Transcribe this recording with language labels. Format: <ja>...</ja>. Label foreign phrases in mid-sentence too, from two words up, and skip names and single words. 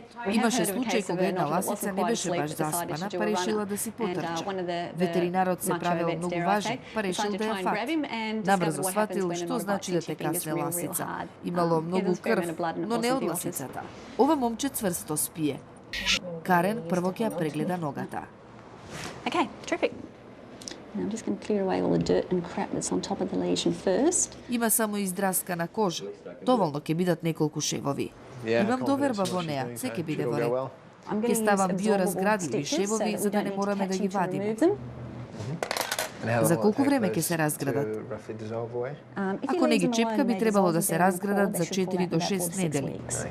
<mk>Имаше случај кога една ласица не беше баш заспана, па решила да си потрча. Ветеринарот се правел многу важен, па решил да ја фати. Набрзо сватил што значи да те касне ласица. Имало многу крв, но не од ласицата. Ова момче цврсто спие. Карен прво ќе ја прегледа ногата.</mk> <en>Okay, terrific. Now I'm just going to clear away all the dirt and crap that's on top of the lesion first.</en> <mk>Има само издраскана кожа. Доволно ќе бидат неколку шевови. Имам доверба во неа, се ќе биде во ред. Ќе ставам биоразградливи шевови за да не мораме да ги вадиме. За колку време ќе се разградат? Ако не ги чепка, би требало да се разградат за 4 до 6 недели.</mk>